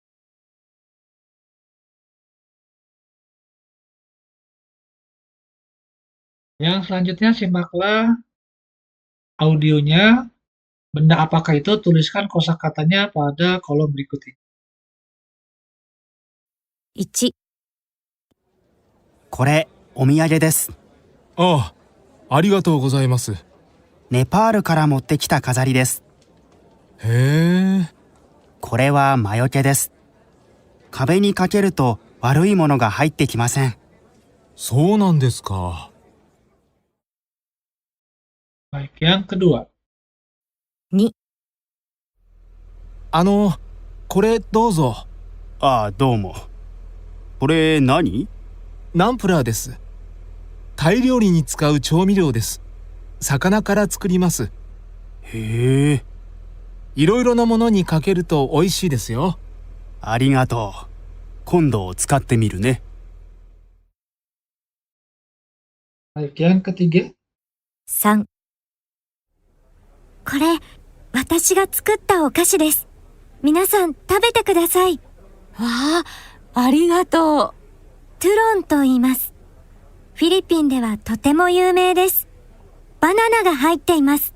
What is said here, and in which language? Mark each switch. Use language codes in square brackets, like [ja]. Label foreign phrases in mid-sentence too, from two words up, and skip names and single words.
[id] Yang selanjutnya simaklah audionya. Benda apakah itu? Tuliskan kosakatanya pada kolom berikut ini. [ja] 1、これ、お土産です。ああ、ありがとうございます。ネパールから持ってきた飾りです。へえ、これは魔除けです。壁にかけると悪いものが入ってきません。そうなんですか。 [id] Baik, yang kedua. [ja] 2、これどうぞ。ああ、どうも。これ何？ナンプラーです。タイ料理に使う調味料です。魚から作ります。へえ、いろいろなものにかけると美味しいですよ。ありがとう。今度使ってみるね。 [id] Baik, yang ketiga. [ja] 3、これ、私が作ったお菓子です。皆さん食べてください。わあ、ありがとう。トゥロンと言います。フィリピンではとても有名です。バナナが入っています。